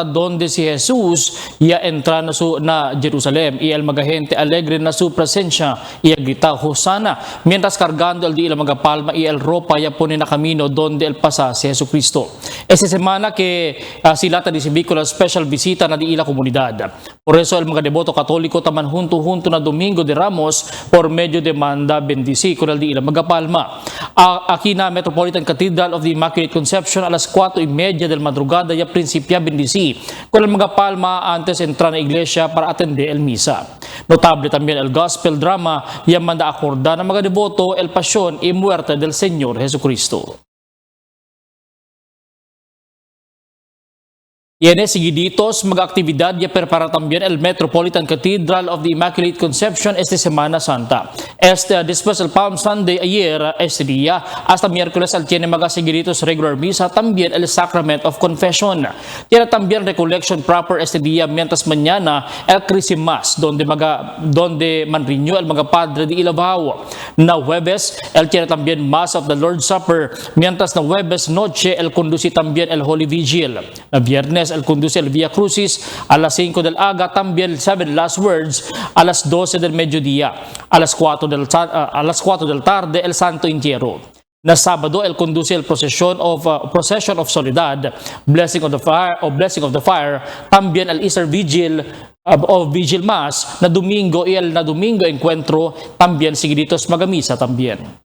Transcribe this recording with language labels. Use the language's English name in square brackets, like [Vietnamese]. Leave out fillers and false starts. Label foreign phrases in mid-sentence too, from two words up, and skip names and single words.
[Chavacano] donde si Jesús ya entra na Jerusalén y el mga gente alegre na su presencia y grita Hosana mientras cargando el día mga palma y el ropa ya pone na camino donde el pasa si Jesucristo. Esta semana que sila recibí con la special visita na di ila comunidad. Por eso el mga devoto katoliko taman junto na Domingo de Ramos por medio de manda bendisi con el di ila mga palma. Aquí na Metropolitan Cathedral of the Immaculate Conception alas 4:30 del madrugada ya principia bendisi con el mga palma antes entrar na iglesia para atender el misa. Notable también el [English] gospel drama [Chavacano] ya manda acorda ng mga devoto el pasión y muerte del Señor Jesucristo. Y en seguiditos, mag-actividad ya prepara también el Metropolitan Cathedral of the Immaculate Conception esta Semana Santa. Después del [English] Palm Sunday [Chavacano] ayer, este día, hasta miércoles, tiene mag-seguiditos regular misa, también el [English] Sacrament of Confession. [Chavacano] Tiene también [English] recollection proper [Chavacano] este día, mientras mañana, el Christmas, donde manriño el mga padre de Ilavao. Na Jueves, tiene también [English] Mass of the Lord's Supper, [Chavacano] mientras na Jueves noche, conduce también el [English] Holy Vigil. [Chavacano] Na Viernes, el conduce el [Latin] Via Crucis [Chavacano] a las 5 del aga, también 7 [English] last words [Chavacano] a las 12 del mediodía, a las 4 del tarde el Santo Entierro. Na Sábado, el conduce el [English] Procession of Soledad, Blessing of the Fire, [Chavacano] también el [English] Easter Vigil [Chavacano] o [English] Vigil Mass, [Chavacano] na Domingo y el na Domingo Encuentro, también seguiditos magamisa también.